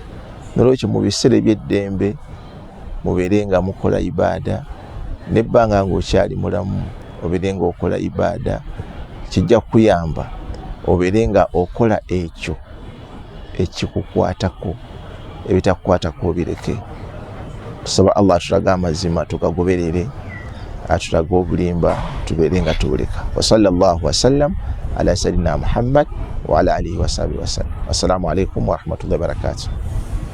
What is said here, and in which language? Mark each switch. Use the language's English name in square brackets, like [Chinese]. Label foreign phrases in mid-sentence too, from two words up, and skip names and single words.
[Ganda] Nolwekyo mu biseera eby'eddembe mubeere nga mukola ibaada, nebbanga ng'okyali mulamu obeere nga okola ibaada. Kijja kuyamba obeere nga okola ekyo ekikukwatako, ebitakukwatako bireke. Tusaba Allah atulaga amazima tugagoberere, atulaga obulimba tubeere nga tubuleka. [Arabic] وصلى الله وسلم على سيدنا محمد وعلى آله وصحبه وسلم. السلام عليكم ورحمة الله وبركاته.